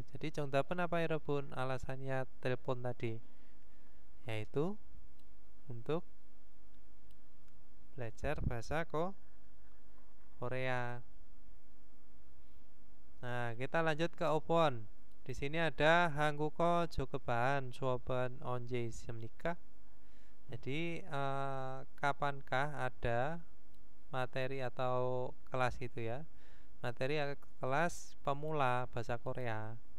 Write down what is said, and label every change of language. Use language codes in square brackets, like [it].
[id] Jadi [ko] 정답은 [id] apa ya, Rebun? Alasannya telepon tadi yaitu untuk belajar bahasa Korea. Nah, kita lanjut ke Opon. Di sini ada [ko] 한국어 조급반 수업은 언제 있습니까? [id] Jadi kapankah ada materi atau kelas gitu ya, materi kelas pemula bahasa Korea.